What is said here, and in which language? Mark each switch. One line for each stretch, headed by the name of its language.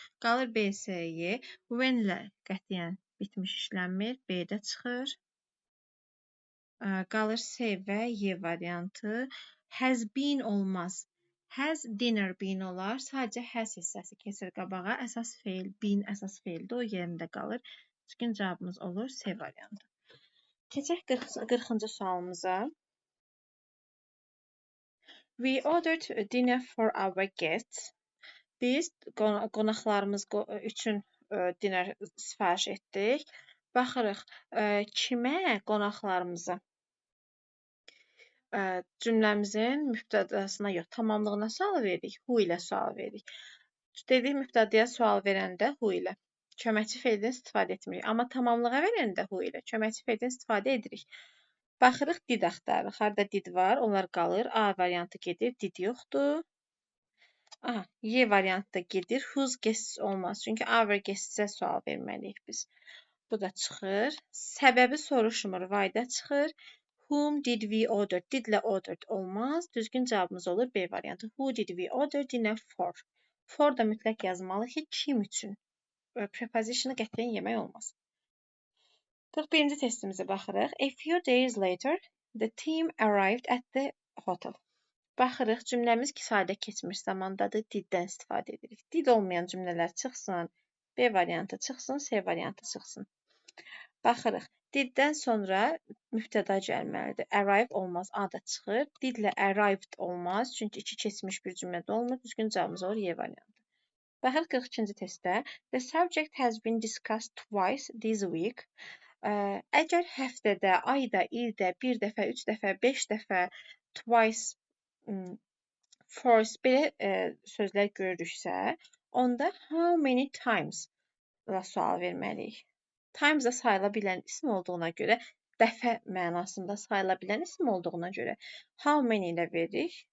Azerbaijani: Qalır B, S, Y. When-lə qətiyyən bitmiş işlənmir, B-də çıxır. Qalır S və Y variantı. Has been olmaz. Has dinner been olar. Sadəcə has hissəsi keçir qabağa. Əsas feil, been əsas feildir. O yerində qalır. Düzgün cavabımız olur C variantı. Keçək 40-cı sualımıza.
English: We ordered dinner for our guests.
Azerbaijani: Biz qonaqlarımız üçün dinner sifariş etdik. Baxırıq, kimə qonaqlarımıza? Cümləmizin mübtədasına yox, tamamlığına sual veririk, who ilə sual veririk. Dedik, mübtədaya sual verəndə who ilə. Köməkçi feildən istifadə etmirik. Amma tamamlığa verəndə who ilə köməkçi feildən istifadə edirik. Baxırıq, did axtarırıq. Harada did var, onlar qalır. A variantı gedir, did yoxdur. Aha, Y variantı da gedir. Whose guests olmaz. Çünki our guests-ə sual verməliyik biz. Bu da çıxır. Səbəbi soruşmur. Why-da çıxır.
English: Whom did we order?
Azerbaijani: Didlə ordered olmaz. Düzgün cavabımız olur B variantı.
English: Who did we order dinner for?
Azerbaijani: For da mütləq yazmalı ki, kim üçün? Preposition-ı qətiyyən yemək olmaz. 41-ci testimizə baxırıq.
English: A few days later, the team arrived at the hotel.
Azerbaijani: Baxırıq, cümləmiz sadə keçmiş zamandadır, diddən istifadə edirik. Did olmayan cümlələr çıxsın, B variantı çıxsın, C variantı çıxsın. Baxırıq, Diddən sonra mübtəda gəlməlidir. Arrive olmaz, A da çıxır. Didlə arrived olmaz, çünki iki keçmiş bir cümlədə olmur. Düzgün cavabımız olur Y variantı. Baxırıq 42-ci testdə.
English: The subject has been discussed twice this week.
Azerbaijani: Əgər həftədə, ayda, ildə bir dəfə, üç dəfə, beş dəfə, twice, force belə sözlər görürüksə, onda how many times da sual verməliyik. Times da sayıla bilən isim olduğuna görə, dəfə mənasında sayıla bilən isim olduğuna görə how many ilə veririk.